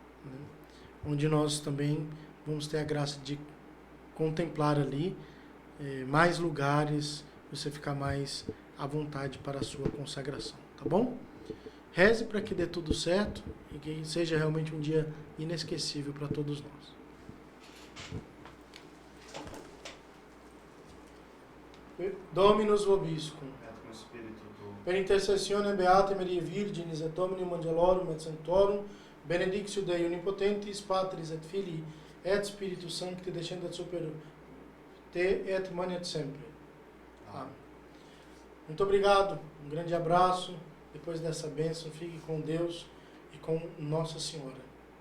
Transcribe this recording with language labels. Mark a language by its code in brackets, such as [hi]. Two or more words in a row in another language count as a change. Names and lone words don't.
[pt] Onde nós também vamos ter a graça de contemplar ali mais lugares, você ficar mais à vontade para a sua consagração, tá bom? Reze para que dê tudo certo e que seja realmente um dia inesquecível para todos nós. [la] Dominus vobiscum. Et cum spiritu tuo. Per intercessione beate Maria Virginis et Dominum Angelorum et Sanctorum, benedictio Dei Omnipotentis, Patris et Filii, et Spiritus Sancti descendat super te et manet sempre. [pt] Amém. Muito obrigado, um grande abraço. Depois dessa bênção, fique com Deus e com Nossa Senhora.